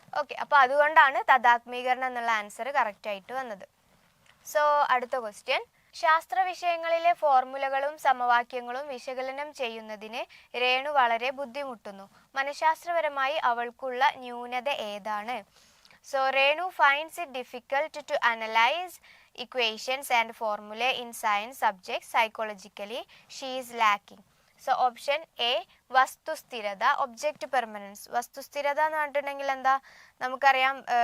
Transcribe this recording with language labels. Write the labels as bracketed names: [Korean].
[Malayalam] Okay, അപ്പോൾ അതുകൊണ്ടാണ് തദാത്മീകരണം എന്നുള്ള ആൻസർ കറക്റ്റായിട്ട് വന്നത്. സോ അടുത്ത ക്വസ്റ്റ്യൻ, ശാസ്ത്ര വിഷയങ്ങളിലെ ഫോർമുലകളും സമവാക്യങ്ങളും വിശകലനം ചെയ്യുന്നതിന് രേണു വളരെ ബുദ്ധിമുട്ടുന്നു. മനഃശാസ്ത്രപരമായി അവൾക്കുള്ള ന്യൂനത ഏതാണ്? [English] So Renu finds it difficult to analyze equations and formulae in science subjects. Psychologically, she is lacking. [Malayalam] So option A, വസ്തുസ്ഥിരത, object permanence. വസ്തുസ്ഥിരത എന്ന് പറഞ്ഞിട്ടുണ്ടെങ്കിൽ എന്താ നമുക്കറിയാം.